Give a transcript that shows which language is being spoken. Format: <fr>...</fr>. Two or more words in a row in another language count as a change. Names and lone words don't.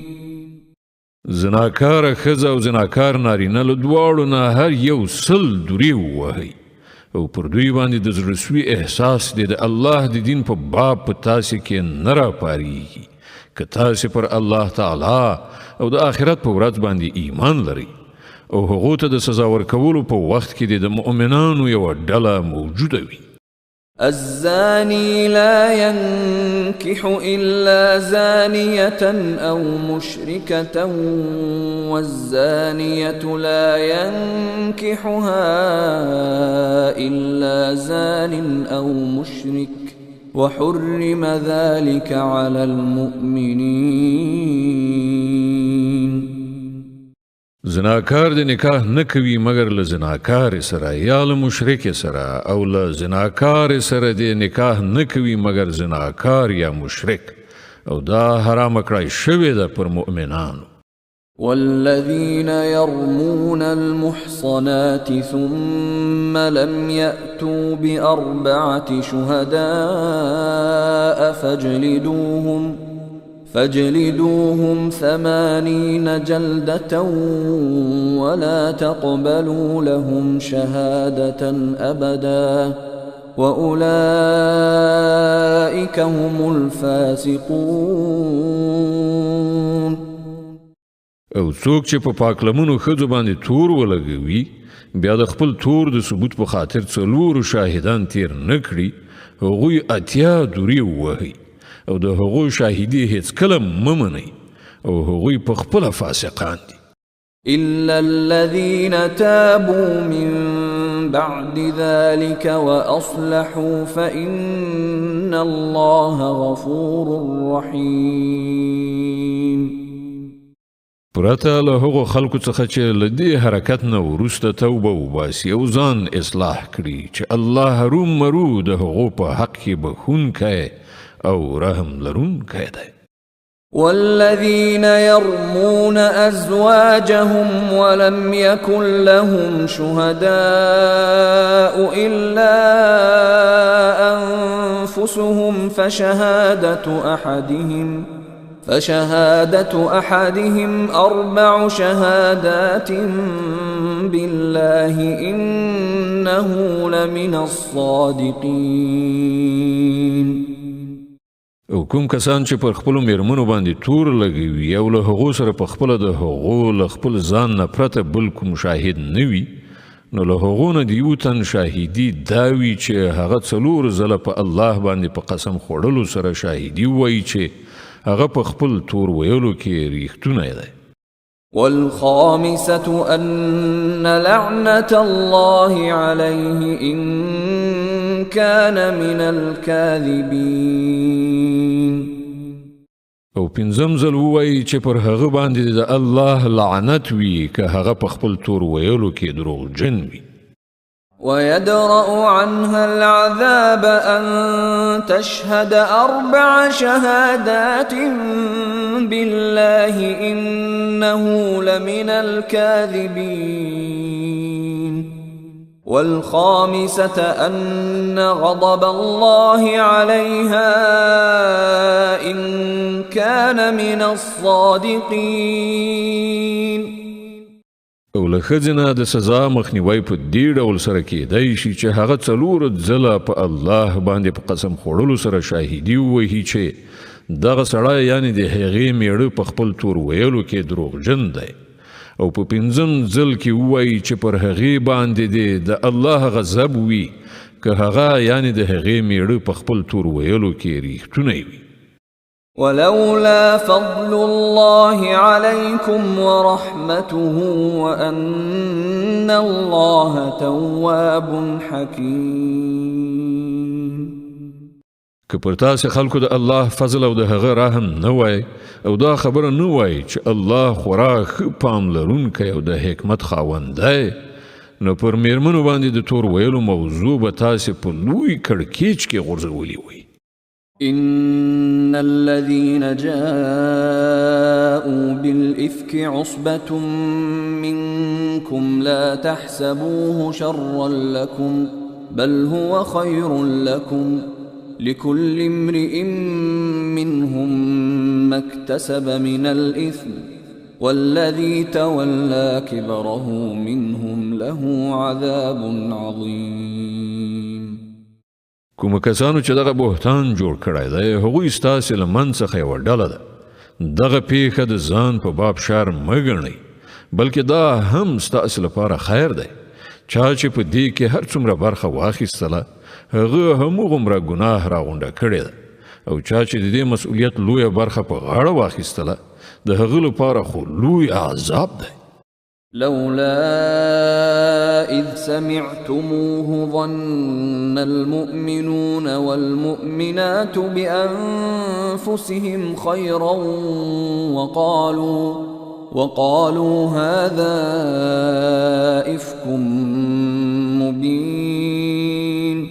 <ps>زناکار ښځه او زناکار نارینه له دواړو نه هر یو 100 دورې ووهئ او پر دوی باندې د زړهسوي احساس دی د الله د دین په باب په تاسې کې نه راپارېږي که تاسې پر الله تعالی او د آخرت په ورځ باندې ایمان لرئ او هغو ته د سزا ورکولو په وخت کې د مؤمنانو یوه ډله موجوده وي.</ps> <ar>الزاني لا ينكح إلا زانية أو مشركة والزانية لا ينكحها إلا زان أو مشرك وحرم ذلك على المؤمنين.</ar> <ps>زناکار د نکاح نه کوي مگر له زناکار سره یا له مشرک سره او له زناکار سره د نکاح نه کوي مگر زناکار یا مشرک او دا حرام کړی شوی ده پر مؤمنانو.</ps> <ar>والذين يرمون المحصنات ثم لم يأتوا ب4 شهداء فاجلدوهم 80 جلدة ولا تقبلوا لهم شهادة أبدا وأولئك هم الفاسقون.</ar> <ps>او څوک چې په پاکلمونو ښځو باندې تور ولګوي بیا د خپل تور د ثبوت په خاطر 4 شاهدان تیر نه کړي هغوی 80 دورې ووهئ او د هغوی شاهدي هیڅ کله مه منئ او هغوی په خپله فاسقان دي.</ps> <ar>إلا الذين تابوا من بعد ذلك وأصلحوا فإن الله غفور رحيم.</ar> <ps>پرته له هغو خلکو څخه چې له دې حرکت نه وروسته توبه وباسي او ځان اصلاح کړي چې الله هرومرو د هغو په حق کې بخښونکی او رحم لرونکی دی.</ps> <ar>والذين يرمون أزواجهم ولم يكن لهم شهداء إلا أنفسهم فشهادة أحدهم 4 شهادات بالله إنه لمن الصادقين.</ar> <ps>او کوم کسان چې پر خپلو میرمنو باندې تور لګوي او له هغو سره په خپله د هغو له خپل ځان نه پرته بل کوم شاهد نه وي نو له هغو نه د یو تن شاهدي دا وي چې هغه 4 ځله په الله باندې په قسم خوړلو سره شاهدي وایي چې هغه په خپل تور ویلو کې ریښتونی دی.</ps> <ar>والخامسة أن لعنة الله عليه إن كان من الكاذبين.</ar> <ps>او 5م ځل ووایي چې پر هغه باندې د الله لعنت وي که هغه په خپل تور ویلو کې دروغجن وي.</ps> <ar>ويدرأ عنها العذاب أن تشهد 4 شهادات بالله إنه لمن الكاذبين والخامسة أن غضب الله عليها إن كان من الصادقين.</ar> <ps>او له ښځې نه د سزا مخنیوی په دې ډول سره کیدی شي چې هغه 4 ځله په الله باندې په قسم خوړلو سره شاهدي ووهي چې دغه سړی یعنی د هغې میړه په خپل تور ویلو کې دروغجن دی، او په 5م ځل کې ووایي چې پر هغې باندې د الله غضب وي که هغه یعنی د هغې میړه په خپل تور ویلو کې ریښتونی وي.</ps> <ar>ولولا فضل الله عليكم ورحمته وأن الله تواب حكيم.</ar> <ps>که پر تاسې خلکو د الله فضل او د هغه رحم نه وای او دا خبره نه وای چې الله خورا ښه پام لرونکی او د حکمت خاوند دی، نو پر میرمنو باندې د تور ویلو موضوع به تاسې په لوی کړکېچ کې غورځولي وي.</ps> <ar>إن الذين جاءوا بالإفك عصبة منكم لا تحسبوه شرا لكم بل هو خير لكم لكل امرئ منهم ما اكتسب من الإثم والذي تولى كبره منهم له عذاب عظيم.</ar> <ps>کوم کسانو چې دغه بهتان جوړ کړی دی هغوی ستاسې له منځ څخه یوه ډله ده. دغه پیښه د ځان په باب شر مه ګڼئ، بلکې دا هم ستاسې لپاره خیر دی. چا چې په دې کې هر څومره برخه واخیستله هغه همغومره ګناه راغونډه کړې ده، او چا چې د دې مسؤلیت لویه برخه په غاړه واخیستله د هغه لپاره خو لوی عذاب دی.</ps> <ar>لولا إذ سمعتموه ظن المؤمنون والمؤمنات بأنفسهم خيرا وقالوا هذا إفك مبين.</ar>